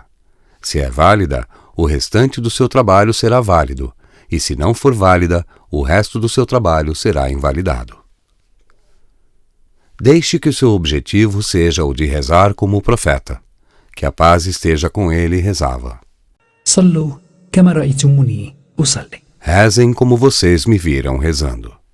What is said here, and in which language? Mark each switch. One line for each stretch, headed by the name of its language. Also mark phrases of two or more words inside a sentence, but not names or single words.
Portuguese: Se é válida, o restante do seu trabalho será válido, e se não for válida, o resto do seu trabalho será invalidado. Deixe que o seu objetivo seja o de rezar como o profeta, que a paz esteja com ele, rezava.
Arabic: صلوا كما رأيتموني أصلي.
Portuguese: Rezem como vocês me viram rezando.